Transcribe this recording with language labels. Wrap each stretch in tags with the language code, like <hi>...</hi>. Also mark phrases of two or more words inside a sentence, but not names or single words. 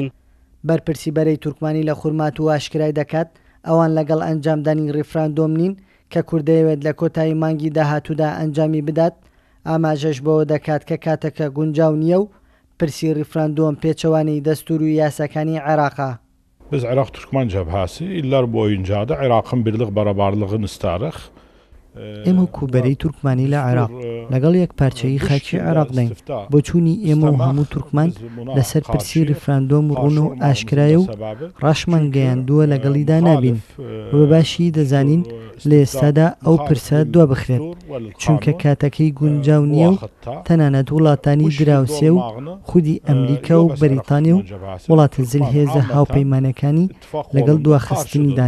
<ckb>بەرپرسی بەرەی تورکمانی لە خورماتوو ئاشکرای دەکات ئەوان لەگەڵ ئەنجامدانی ریفراندۆم نین کە کوردەیەوێت لە کۆتایی مانگی داهاتوودا ئەنجامی بدات. ئاماژەش بەوە دەکات کە کاتەکە گونجاو نییە و پرسی ریفراندۆم پێچەوانی دەستور و یاساکانی عێراقا.</ckb> <az>Biz Iraq Türkmen cəbhəsi illər boyunca da Iraqın birlik bərabərliyini istərik.</az> <ckb>ئێمە کوبەرەی تورکمانی لە عێراق لەگەڵ یەک پارچەی خاکی عێراق دەین. بۆ چوونی ئێمە و هەموو تورکمان لەسەر پرسی ریفراندۆم ڕوون و ئاشکرایە و ڕاشمان گەیاندووە لەگەڵیدا نابین. بە باشی دەزانین لە ئێستادا ئەو پرسە دوا بخرێت، چونکە کاتەکەی گونجاو نییە و تەنانەت وڵاتانی دراوسێ و خودی ئەمریکا و بەریتانیا و وڵاتە زلهێزە هاوپەیمانەکانی لەگەڵ دواخستنیدان.</ckb>